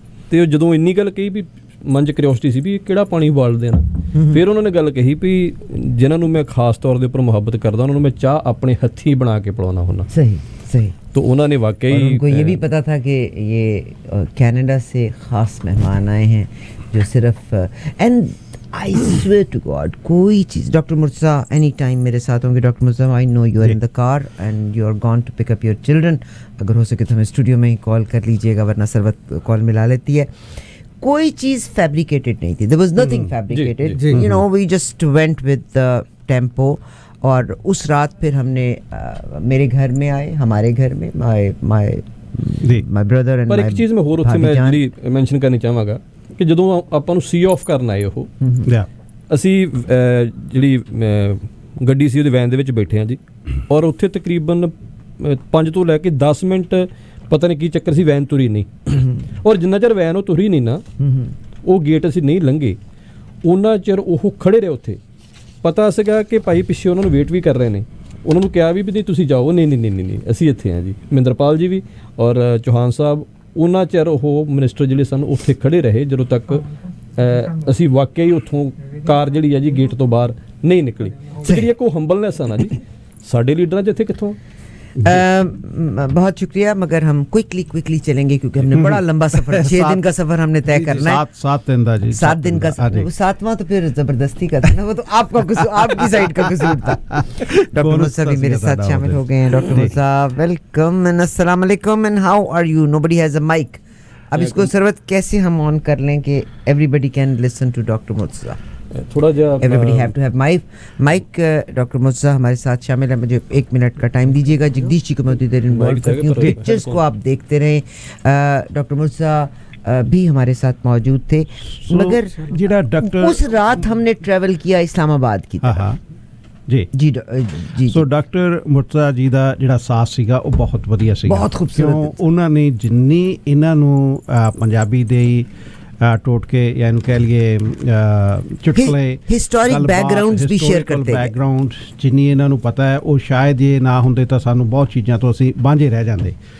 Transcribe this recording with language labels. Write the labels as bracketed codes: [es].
[pa] ਤੇ ਉਹ ਜਦੋਂ ਇੰਨੀ ਗੱਲ ਕਹੀ ਵੀ ਮਨ 'ਚ ਕਿਉਰਿਓਸਿਟੀ ਸੀ ਵੀ ਕਿਹੜਾ ਪਾਣੀ ਉਬਾਲਦੇ ਨਾ। ਫਿਰ ਉਹਨਾਂ ਨੇ ਗੱਲ ਕਹੀ ਵੀ ਜਿਨ੍ਹਾਂ ਨੂੰ ਮੈਂ ਖਾਸ ਤੌਰ ਦੇ ਉੱਪਰ ਮੁਹੱਬਤ ਕਰਦਾ ਉਹਨਾਂ ਨੂੰ ਮੈਂ ਚਾਹ ਆਪਣੇ ਹੱਥੀਂ ਬਣਾ ਕੇ ਪਿਲਾਉਣਾ ਹੁੰਦਾ। ਸਹੀ ਸਹੀ। [hi] तो उन्होंने वाकई उनको ये भी पता था कि ये कनाडा से ख़ास मेहमान आए हैं जो सिर्फ [en] and I swear to God [hi] कोई चीज़। [en] doctor Murtaza any time [hi] मेरे साथ होंगे। [en] Doctor Murtaza I know you are in the car and you are gone to pick up your children. [hi] अगर हो सके तो हमें स्टूडियो में ही कॉल कर लीजिएगा, वरना सरवत कॉल मिला लेती है। कोई चीज़ फैब्रिकेटेड नहीं थी, [en] There was nothing fabricated, you know we just went with the tempo. [hi] और उस रात फिर हमने मेरे घर में आए, हमारे घर में [en] my brother and [hi] पर एक चीज़ मैं होर उत्थे मैं [pa] ਜਿਹੜੀ ਮੈਂਸ਼ਨ ਕਰਨੀ ਚਾਹਾਂਗਾ ਕਿ ਜਦੋਂ ਆਪਾਂ ਨੂੰ ਸੀ ਆਫ ਕਰਨ ਆਏ ਉਹ ਅਸੀਂ ਜਿਹੜੀ ਗੱਡੀ ਸੀ ਉਹਦੀ ਵੈਨ ਦੇ ਵਿੱਚ ਬੈਠੇ ਹਾਂ ਜੀ। ਔਰ ਉੱਥੇ ਤਕਰੀਬਨ 5 ਤੋਂ ਲੈ ਕੇ 10 ਮਿੰਟ ਪਤਾ ਨਹੀਂ ਕੀ ਚੱਕਰ ਸੀ, ਵੈਨ ਤੁਰੀ ਨਹੀਂ। ਔਰ ਜਿੰਨਾ ਚਿਰ ਵੈਨ ਉਹ ਤੁਰੀ ਨਹੀਂ ਨਾ, ਉਹ ਗੇਟ ਅਸੀਂ ਨਹੀਂ ਲੰਘੇ, ਉਹਨਾਂ ਚਿਰ ਉਹ ਖੜੇ ਰਹੇ ਉੱਥੇ। ਪਤਾ ਸੀਗਾ ਕਿ ਭਾਈ ਪਿੱਛੇ ਉਹਨਾਂ ਨੂੰ ਵੇਟ ਵੀ ਕਰ ਰਹੇ ਨੇ। ਉਹਨਾਂ ਨੂੰ ਕਿਹਾ ਵੀ ਨਹੀਂ ਤੁਸੀਂ ਜਾਓ, ਨਹੀਂ ਅਸੀਂ ਇੱਥੇ ਹਾਂ ਜੀ। ਮਹਿੰਦਰਪਾਲ ਜੀ ਵੀ ਔਰ ਚੌਹਾਨ ਸਾਹਿਬ ਉਹਨਾਂ ਚਿਰ ਉਹ ਮਿਨਿਸਟਰ ਜਿਹੜੇ ਸਨ ਉੱਥੇ ਖੜੇ ਰਹੇ ਜਦੋਂ ਤੱਕ ਅਸੀਂ ਵਾਕਿਆ ਹੀ ਉੱਥੋਂ ਕਾਰ ਜਿਹੜੀ ਆ ਜੀ ਗੇਟ ਤੋਂ ਬਾਹਰ ਨਹੀਂ ਨਿਕਲੀ। ਜਿਹੜੀ ਇੱਕ ਉਹ ਹੰਬਲਨੈਸ ਆ ਨਾ ਜੀ ਸਾਡੇ ਲੀਡਰਾਂ 'ਚ ਇੱਥੇ ਕਿੱਥੋਂ। [hi] बहुत शुक्रिया, मगर हम क्विकली चलेंगे क्योंकि हमने बड़ा लंबा सफर 6 दिन का सफर हमने तय करना है। 7 दिन का जी, 7 दिन का। 7वां तो फिर जबरदस्ती का था ना, वो तो आपका कसूर, आपकी साइड का कसूर था। डॉक्टर मुर्तज़ा भी मेरे साथ शामिल हो गए हैं। डॉक्टर मुर्तज़ा [en] welcome and [hi] अस्सलाम वालेकुम [en] And how are you. Nobody has a mic. [hi] अब इसको सरवत कैसे हम ऑन कर लें कि [en] everybody can listen to [hi] doctor Murtaza. थोड़ा जा [en] Everybody have to have mic. [hi] Doctor Murtaza हमारे साथ शामिल है। मुझे 1 मिनट का टाइम दीजिएगा। जगदीश जी को मैं उतनी देर इन्वॉल्व करती हूँ, पिक्चर्स को आप देखते रहें। डॉक्टर मुर्तज़ा भी हमारे साथ मौजूद थे, मगर जिहड़ा डॉक्टर उस रात हमने ट्रैवल किया इस्लामाबाद की तरफ। जी। [pa] ਸੋ ਡਾਕਟਰ ਮੁਰਤਜ਼ਾ ਜੀ ਦਾ ਜਿਹੜਾ ਸਾਥ ਸੀਗਾ ਉਹ ਬਹੁਤ ਵਧੀਆ ਸੀਗਾ, ਬਹੁਤ ਖੂਬਸੂਰਤ। ਉਹਨਾਂ ਨੇ ਜਿੰਨੀ ਇਹਨਾਂ ਨੂੰ ਪੰਜਾਬੀ ਦੇ ਟੋਟਕੇ ਜਾਂ ਇਹਨੂੰ ਕਹਿ ਲਈਏ ਚੁਟਕਲੇ ਹਿਸਟੋਰਿਕ ਬੈਕਗਰਾਉਂਡਸ ਵੀ ਸ਼ੇਅਰ ਕਰਦੇ ਨੇ। ਬੈਕਗਰਾਉਂਡ ਜਿੰਨੀ ਇਹਨਾਂ ਨੂੰ ਪਤਾ ਹੈ ਉਹ ਸ਼ਾਇਦ ਇਹ ਨਾ ਹੁੰਦੇ ਤਾਂ ਸਾਨੂੰ ਬਹੁਤ ਚੀਜ਼ਾਂ ਤੋਂ ਅਸੀਂ ਵਾਂਝੇ ਰਹਿ ਜਾਂਦੇ।